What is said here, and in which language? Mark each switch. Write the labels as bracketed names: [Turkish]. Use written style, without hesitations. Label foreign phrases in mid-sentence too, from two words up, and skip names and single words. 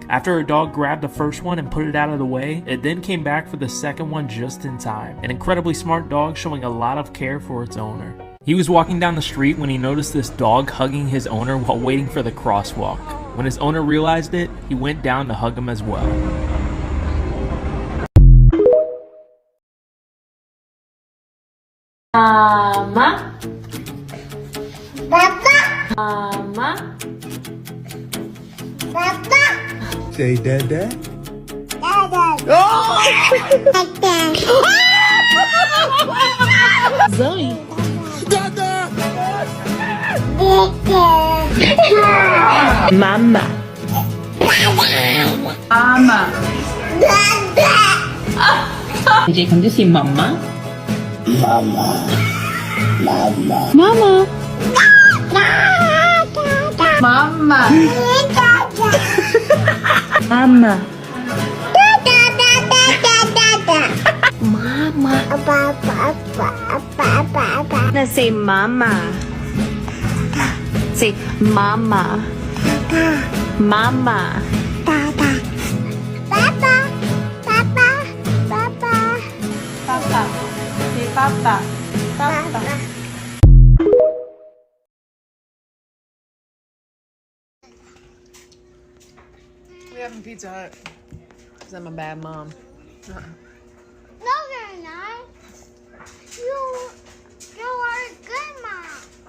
[English] After her dog grabbed the first one and put it out of the way, it then came back for the second one just in time. An incredibly smart dog showing a lot of care for its owner. He was walking down the street when he noticed this dog hugging his owner while waiting for the crosswalk. When his owner realized it, he went down to hug him as well. Mama. Papa. Mama. Papa. Say Dada. Dada. Oh! Dada. Zoe. Dada! Mama. Mama. Dada. AJ, can you see Mama? Mama. Mama. Mama. Mama. Mama. Mama. Let's say Mama. Say Mama. Mama. Papa. Say Papa. Papa. We having Pizza Hut. Cause I'm a bad mom. No, you're not. You are a good mom.